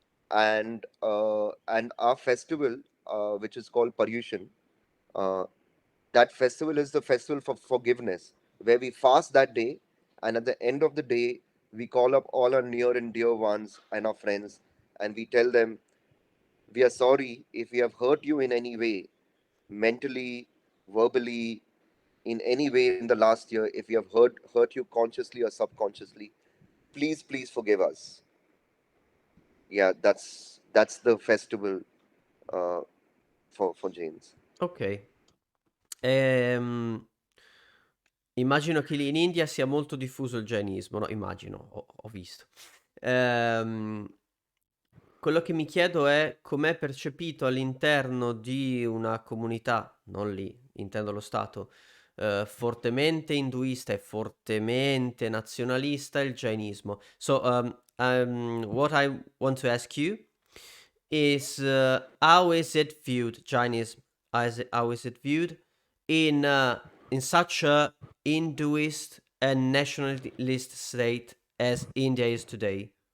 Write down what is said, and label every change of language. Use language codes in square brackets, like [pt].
[en] And our festival, which is called Paryushan, uh, that festival is the festival for forgiveness, where we fast that day, and at the end of the day, we call up all our near and dear ones and our friends, and we tell them, we are sorry if we have hurt you in any way, mentally, verbally, in any way in the last year. If we have hurt you consciously or subconsciously, please forgive us. Yeah, that's the festival uh, for Jains. ok. [it] Ehm, Immagino che lì in India sia molto diffuso il jainismo, no? Immagino, ho visto. Ehm, Quello che mi chiedo è com'è percepito all'interno di una comunità, non lì, intendo lo Stato, fortemente induista e fortemente nazionalista il jainismo. [en] So, what I want to ask you is, how is it viewed, Jainism? How is it viewed in such a Hinduist and nationalist state as India is today?